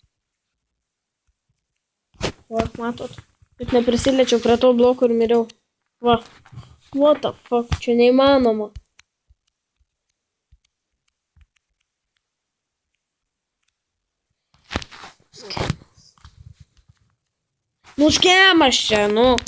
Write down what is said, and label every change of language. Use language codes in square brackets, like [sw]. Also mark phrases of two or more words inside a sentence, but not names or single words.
[lt] Va, matot, bet neprisiliečiau prie to bloko ir miriau. Va, [en] what the fuck, [lt] čia neįmanoma. Skemas. Nu, skemas čia, nu.